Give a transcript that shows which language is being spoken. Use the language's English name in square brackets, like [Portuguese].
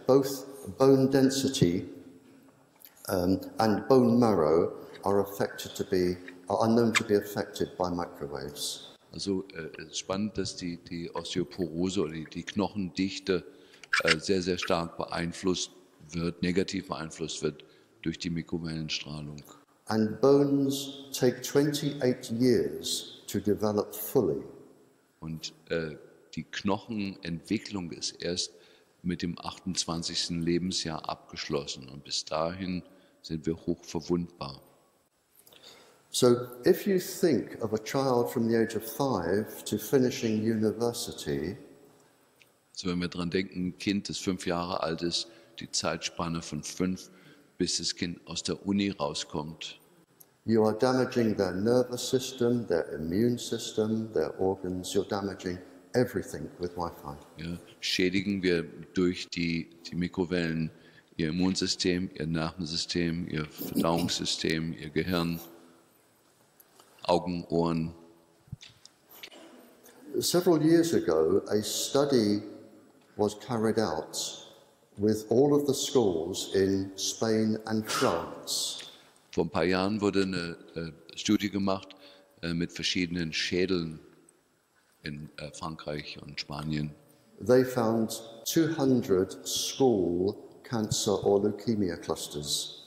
[English] Both bone density and bone marrow are known to be affected by microwaves. [German] Also es ist spannend, dass die Osteoporose oder die Knochendichte sehr, sehr stark negativ beeinflusst wird durch die Mikrowellenstrahlung. [English] And bones take 28 years to develop fully. [German] Und die Knochenentwicklung ist erst mit dem 28. Lebensjahr abgeschlossen und bis dahin sind wir hoch verwundbar. [English] So if you think of a child from the age of 5 to finishing university, [German] Also wenn wir daran denken, ein Kind, das 5 Jahre alt ist, die Zeitspanne von 5, bis das Kind aus der Uni rauskommt. [English] You are damaging their nervous system, their immune system, their organs. You're damaging everything with Wi-Fi. [German] Ja, schädigen wir durch die Mikrowellen ihr Immunsystem, ihr Nervensystem, ihr Verdauungssystem, ihr Gehirn, Augen, Ohren. [English] Several years ago, a study was carried out with all of the schools in Spain and France. [German] Vor ein paar Jahren wurde eine Studie gemacht mit verschiedenen Schädeln in Frankreich und Spanien. [English] They found 200 school cancer or leukemia clusters.